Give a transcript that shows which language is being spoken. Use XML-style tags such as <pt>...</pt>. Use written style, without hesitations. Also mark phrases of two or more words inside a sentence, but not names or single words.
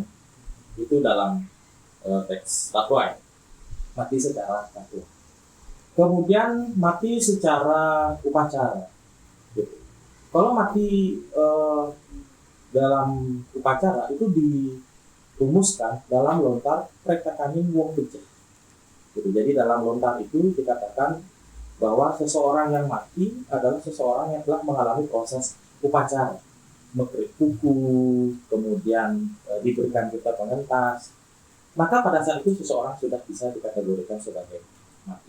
<id>Itu dalam teks Tatwa, mati secara tatwa. Kemudian mati secara upacara. Gitu. Kalau mati dalam upacara itu dirumuskan dalam lontar prekakaning wong becek. Gitu. Jadi dalam lontar itu dikatakan bahwa seseorang yang mati adalah seseorang yang telah mengalami proses upacara, mengkerik kuku, kemudian diberikan kita pengentas, maka pada saat itu seseorang sudah bisa dikategorikan sebagai mati.</id>